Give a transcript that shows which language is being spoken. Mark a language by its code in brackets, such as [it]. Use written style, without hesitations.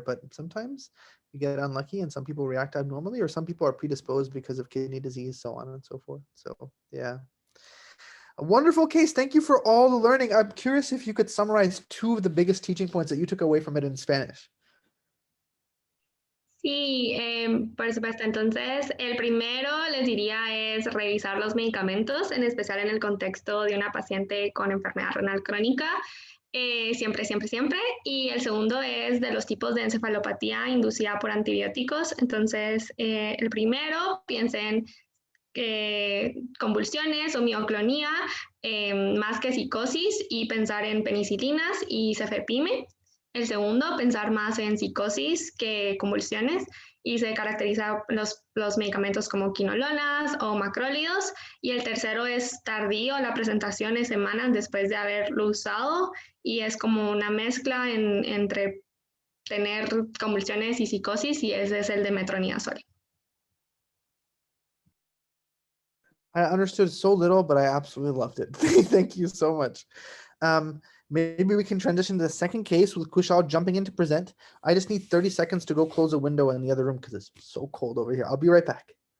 [en] But sometimes you get unlucky, and some people react abnormally, or some people are predisposed because of kidney disease, so on and so forth. So yeah, a wonderful case. Thank you for all the learning. I'm curious if you could summarize 2 of the biggest teaching points that you took away from it in Spanish. [es] Sí, por supuesto. Entonces, el primero les diría es revisar los medicamentos, en especial en el contexto de una paciente con enfermedad renal crónica. Siempre, siempre, siempre. Y el segundo es de los tipos de encefalopatía inducida por antibióticos. Entonces, el primero, piensen convulsiones o mioclonía, más que psicosis, y pensar en penicilinas y cefepime. El segundo, pensar más en psicosis que convulsiones, y se caracteriza los medicamentos como quinolonas o macrólidos. Y el tercero es tardío, la presentación es semanas después de haberlo usado, y es como una mezcla entre tener convulsiones y psicosis, y ese es el de metronidazol. [en] I understood so little, but I absolutely loved it. Thank you so much. Maybe we can transition to the second case with Kushal jumping in to present. I just need 30 seconds to go close a window in the other room because it's so cold over here. I'll be right back.